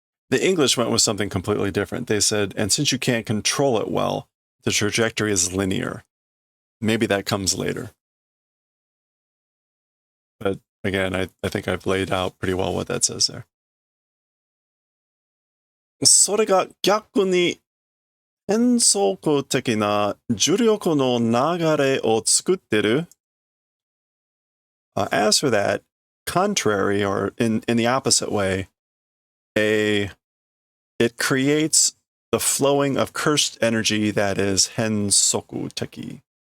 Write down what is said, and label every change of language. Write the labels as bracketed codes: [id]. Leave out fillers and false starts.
[en] The English went with something completely different. They said, and since you can't control it well, the trajectory is linear. Maybe that comes later. But again, I think I've laid out pretty well what that says there. [ja] それが逆に変則的な重力の流れを作ってる. [en] As for that, contrary or in the opposite way, it creates the flowing of cursed energy that is hensoku teki.